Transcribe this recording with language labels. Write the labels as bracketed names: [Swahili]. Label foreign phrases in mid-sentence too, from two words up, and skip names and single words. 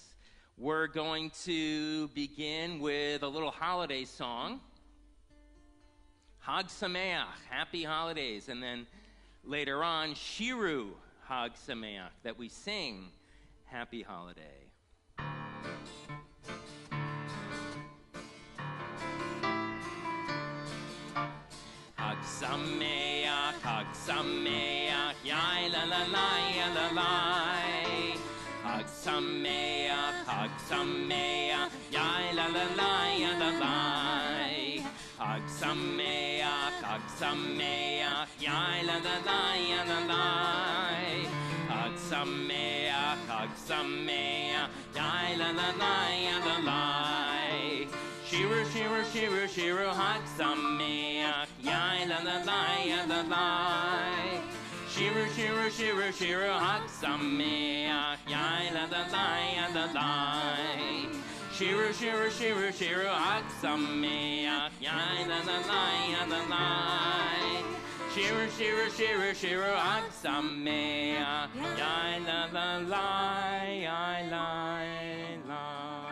[English] We're going to begin with a little holiday song, [Hebrew] חג שמח, [English] Happy Holidays, and then later on, [Hebrew] שירו חג שמח, [English] that we sing Happy Holiday. [Hebrew] חג שמח, yai la la la, ya la la. חג שמח, yai la la la, ya la la. חג שמח, yai la la la, ya la la. חג שמח, yai la la la, ya la la. שירו, שירו, שירו, שירו, חג שמח, yai la la la, ya la la. שירו, שירו, שירו, שירו, חג שמח, yai la la la, ya la la. שירו, שירו, שירו, שירו, חג שמח, yai la la la, ya la la. שירו, שירו, שירו, שירו, חג שמח, yai la la la, yai la la.